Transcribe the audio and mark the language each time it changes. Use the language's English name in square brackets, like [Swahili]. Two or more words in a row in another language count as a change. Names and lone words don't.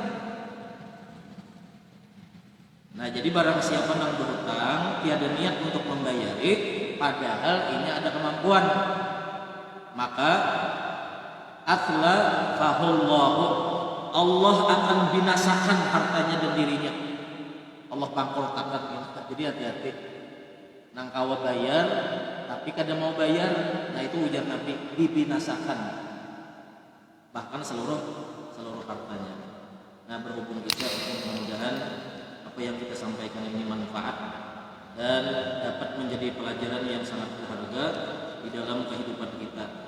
[Indonesian] Nah, jadi barang siapa yang berhutang tiada niat untuk membayari, padahal ini ada kemampuan, maka [Arabic] أتلفه الله, [Indonesian] Allah akan binasakan hartanya dan dirinya. Allah bangkrutakan. Jadi hati-hati. [Banjar] Nang kawa bayar, tapi kada mau bayar, nah itu ujar Nabi, [Indonesian] dibinasakan. Bahkan seluruh hartanya. Nah, berhubung kita, mudah-mudahan apa yang kita sampaikan ini manfaat dan dapat menjadi pelajaran yang sangat berharga di dalam kehidupan kita.